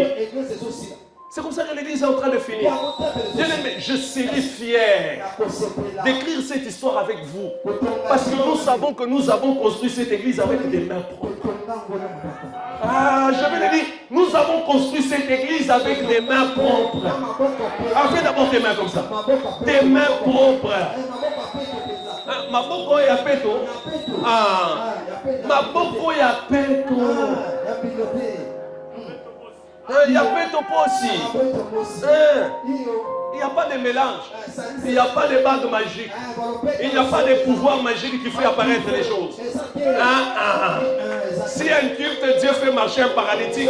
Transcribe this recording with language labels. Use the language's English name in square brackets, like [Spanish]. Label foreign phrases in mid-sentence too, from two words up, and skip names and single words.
[French] C'est comme ça que l'église est en train de finir. Bien-aimé, je serai fier d'écrire cette histoire avec vous. Parce que nous savons que nous avons construit cette église avec des mains propres. Ah, je vais le dire, nous avons construit cette église avec des mains propres. Ah, fais d'abord tes mains comme ça. Des mains propres. [Lingala] Maboko ya peto. Ah, maboko ya peto. [French] Il y a peto aussi. Il n'y a pas de mélange. Il n'y a pas de bague magique. Il n'y a pas de pouvoir magique qui fait apparaître les choses. Si un culte, Dieu fait marcher un paralytique.